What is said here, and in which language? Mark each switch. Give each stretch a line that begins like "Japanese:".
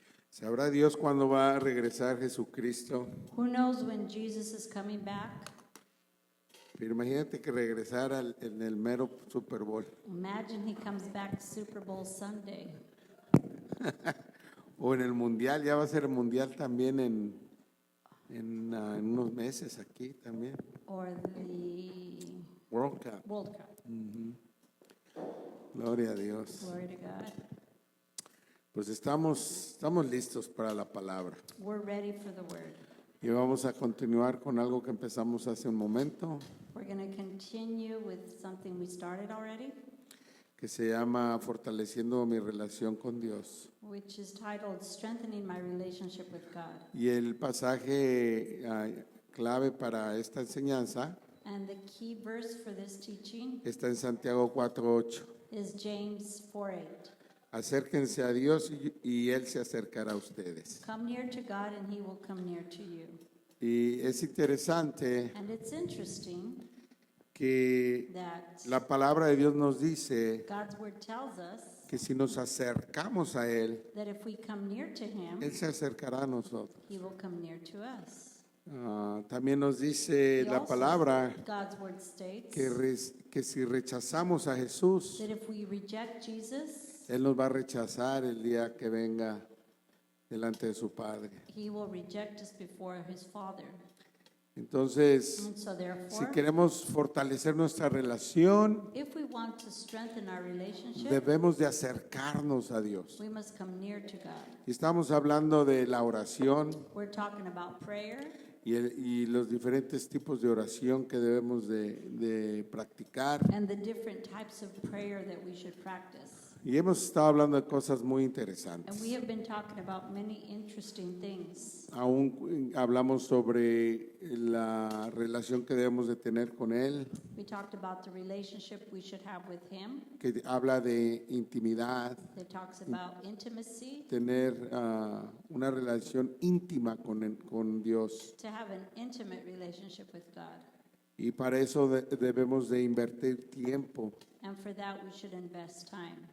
Spanish: ¿Sabrá Dios cuándo va a regresar Jesucristo?
English: Who knows when Jesus is coming back?
Spanish: Pero imagínate que regresara en el mero Super Bowl.
English: Imagine he comes back Super Bowl Sunday.
Spanish: O en el Mundial, ya va a ser el Mundial también en unos meses aquí también.
English: Or the World Cup. World Cup.
Spanish: Gloria a Dios.
English: Glory to God.
Spanish: Pues estamos listos para la palabra.
English: We're ready for the word.
Spanish: Y vamos a continuar con algo que empezamos hace un momento,
English: We're going to continue with something we started already,
Spanish: que se llama Fortaleciendo mi relación con Dios.
English: which is titled Strengthening My Relationship with God.
Spanish: Y el pasaje clave para esta enseñanza
English: And the key verse for this teaching
Spanish: está en Santiago 4:8.
English: is James 4:8.
Spanish: Acérquense a Dios y Él se acercará a ustedes.
English: Come near to God and he will come near to you.
Spanish: Y es interesante
English: And it's interesting
Spanish: que
English: that
Spanish: la palabra de Dios nos dice
English: God's word tells us
Spanish: que si nos acercamos a Él,
English: that if we come near to him,
Spanish: Él se acercará a nosotros.
English: he will come near to us.
Spanish: También nos dice
English: He
Spanish: la
English: also-
Spanish: palabra
English: God's word states
Spanish: que si rechazamos a Jesús,
English: that if we reject Jesus,
Spanish: Él nos va a rechazar el día que venga delante de su Padre.
English: he will reject us before his Father.
Spanish: Entonces,
English: And so
Spanish: si
English: therefore,
Spanish: queremos fortalecer nuestra relación,
English: if we want to strengthen our relationship,
Spanish: debemos de acercarnos a Dios.
English: we must come near to God.
Spanish: Y estamos hablando de la oración
English: We're talking about prayer
Spanish: y los diferentes tipos de oración que debemos de practicar.
English: and the different types of prayer that we should practice.
Spanish: Y hemos estado hablando de cosas muy
English: And
Spanish: interesantes.
English: we have been talking about many interesting things.
Spanish: Aún hablamos sobre la relación que debemos de tener con Él,
English: We talked about the relationship we should have with him.
Spanish: que habla de intimidad,
English: That talks about intimacy,
Spanish: tener una relación íntima con Dios.
English: to have an intimate relationship with God.
Spanish: Y para eso debemos de invertir tiempo
English: And for that, we should invest time